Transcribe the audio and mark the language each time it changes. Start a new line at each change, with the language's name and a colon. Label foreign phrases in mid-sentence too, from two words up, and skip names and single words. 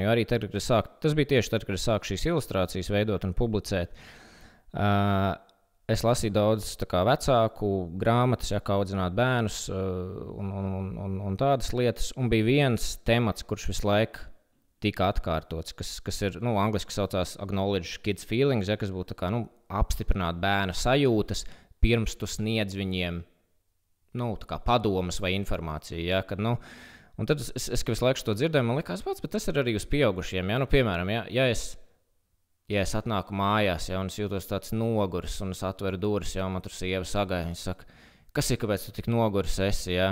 Latvian: Jo arī tad, kad tas bija tieši tad, kad es sāku šīs ilustrācijas veidot un publicēt. Es lasīju daudz vecāku grāmatas, kā audzināt bērnus un tādas lietas. Un bija viens temats, kurš visu laiku tika atkārtots, kas ir, angliski saucās
English: acknowledge kids feelings,
Latvian: kas būtu apstiprināt bērna sajūtas, pirms tu sniedz viņiem padomas vai informāciju. Ja, kad, un tad es visu laiku to dzirdēju, man likās, bet tas ir arī uz pieaugušiem. Ja, piemēram, ja es atnāku mājās, ja, un es jūtos tāds noguris, un es atveru durvis, ja, un man tur sieva sagaida, viņa saka, kas ir, kāpēc tu tik noguris esi, ja?